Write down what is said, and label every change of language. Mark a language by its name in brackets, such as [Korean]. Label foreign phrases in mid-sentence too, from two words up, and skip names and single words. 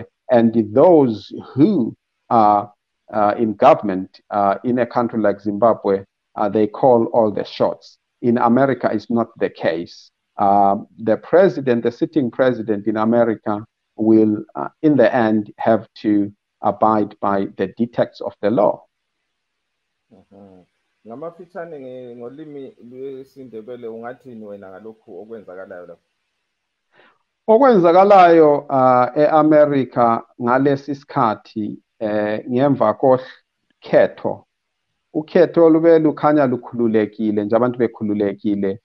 [English] And those who are in government in a country like Zimbabwe, they call all the shots. In America, it's not the case. The sitting president in America will, in the end, have to abide by the dictates of the law. [North Ndebele] Ngamafitshane ngolimi lwesiNdebele ungathini wena ngalokhu okwenzakalayo lapho? Okwenzakalayo eAmerica ngalesi sikhathi ngemva kokhetho, ukhetho lube lukhanya lukhululekile nje, abantu bekhululekile.